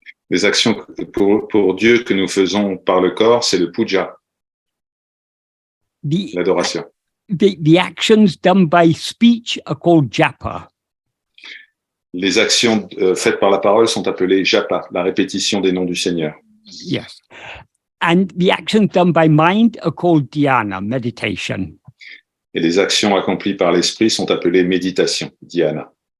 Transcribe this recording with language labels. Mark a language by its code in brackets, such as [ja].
[fr] Les actions pour Dieu que nous faisons par le corps, c'est le puja, l'adoration. [en] The actions done by speech are called japa. [fr] Les actions faites par la parole sont appelées japa, la répétition des noms du Seigneur. [en] Yes. And the actions done by mind are called dhyana, meditation. [fr] Et les actions accomplies par l'esprit sont appelées méditation, dhyana.